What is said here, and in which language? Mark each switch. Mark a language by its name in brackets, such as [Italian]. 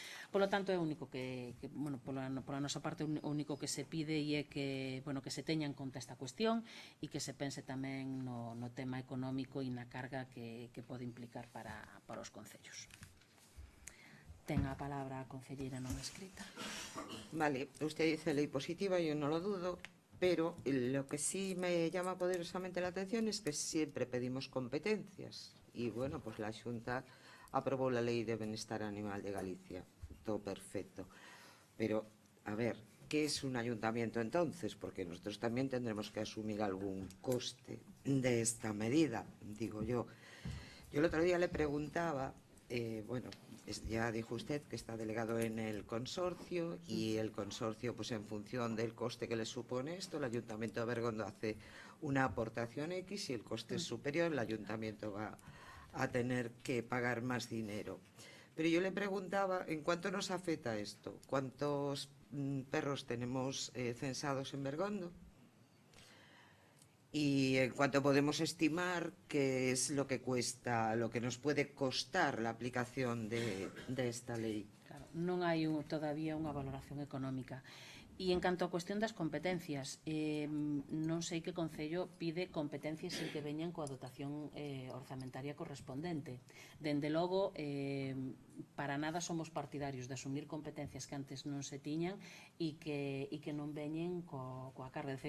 [Galician] Polo tanto, é o único que bueno, pola nosa parte, o único que se pide e é que, bueno, que se teña en conta esta cuestión e que se pense tamén no tema económico e na carga que pode implicar para os concellos. Ten a palabra a concelleira non escrita. [Spanish] Vale, usted dice ley positiva, yo no lo dudo, pero lo que sí me llama poderosamente la atención es que siempre pedimos competencias. Y bueno, pues la Xunta aprobó la Ley de Bienestar Animal de Galicia. Todo perfecto. Pero, a ver, ¿qué es un ayuntamiento entonces? Porque nosotros también tendremos que asumir algún coste de esta medida, digo yo. Yo el otro día le preguntaba, bueno, ya dijo usted que está delegado en el consorcio y el consorcio, pues en función del coste que le supone esto, el Ayuntamiento de Bergondo hace una aportación X y el coste es superior, el Ayuntamiento va a tener que pagar más dinero. Pero yo le preguntaba, ¿en cuánto nos afecta esto? ¿Cuántos perros tenemos censados en Bergondo? Y en cuanto podemos estimar qué es lo que cuesta, lo que nos puede costar la aplicación de esta ley. [Galician] Claro, non hai todavía unha valoración económica. E en canto á cuestión das competencias, non sei que Concello pide competencias sin que veñan coa dotación orzamentaria correspondente. Dende logo, para nada somos partidarios de asumir competencias que antes non se tiñan e que non veñen coa carga.